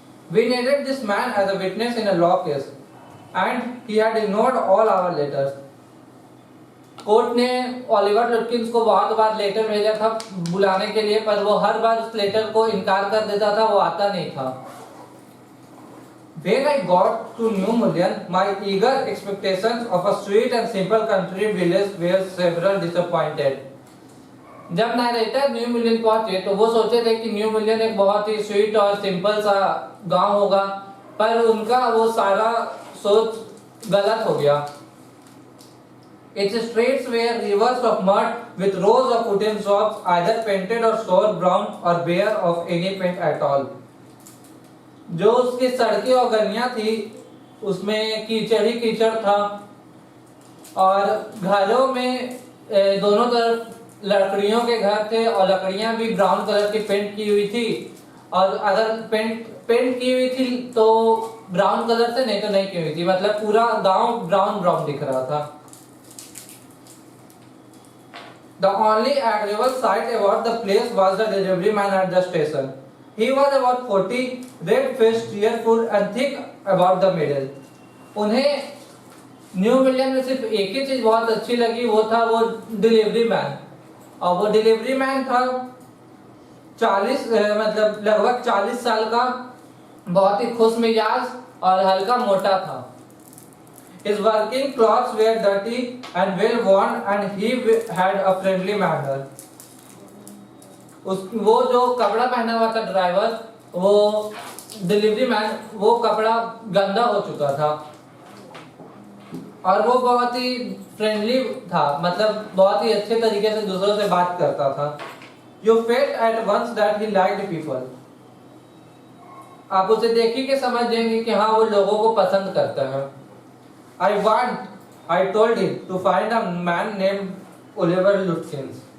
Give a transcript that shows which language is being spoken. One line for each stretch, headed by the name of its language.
English: We needed this man as a witness in a law case, and he had ignored all our letters.
Hindi: Court ने Oliver लुटकिंस को बहुत बार letter भेजा था बुलाने के लिए, पर वो हर बार उस लेटर को इनकार कर देता था, वो आता नहीं था।
English: When I got to New Mullion, my eager expectations of a sweet and simple country village were several disappointed.
Hindi: जब नरेटर न्यू मिलियन पहुंचे तो वो सोचे थे कि न्यू मिलियन एक बहुत ही स्वीट और सिंपल सा गांव होगा, पर उनका वो सारा सोच गलत हो गया।
English: Its streets were rivers of mud with rows of wooden shops, either painted or shore brown or bare of any paint at all.
Hindi: जो उसकी सड़कें और गलियां थी उसमें कीचड़ ही कीचड़ था, और घरों में दोनों तरफ लकड़ियों के घर थे, और लकड़ियां भी ब्राउन कलर की पेंट की हुई थी, और अगर पेंट की हुई थी तो ब्राउन कलर से, नहीं तो नहीं की हुई थी, मतलब पूरा गांव ब्राउन दिख रहा था।
English: The only agreeable sight about the place was the delivery man at the station. He was about 40, red-faced, cheerful, and thick about the middle.
Hindi: उन्हें न्यू मिलियन में सिर्फ एक ही चीज बहुत अच्छी लगी, वो था वो डिलीवरी मैन, और वो डिलीवरी मैन था 40 मतलब लगभग 40 साल का, बहुत ही खुश मिजाज और हल्का मोटा था।
English: His working clothes were dirty and well worn and he had a friendly manner.
Hindi: वो जो कपड़ा पहना हुआ था ड्राइवर, वो डिलीवरी मैन, वो कपड़ा गंदा हो चुका था और वो बहुत ही फ्रेंडली था, मतलब बहुत ही अच्छे तरीके से दूसरों से बात करता था।
English: You felt at once that he liked people.
Hindi: आप उसे देखिए कि समझ जाएंगे कि हाँ वो लोगों को पसंद करता है।
English: I told him to find a man named Oliver Lutkins.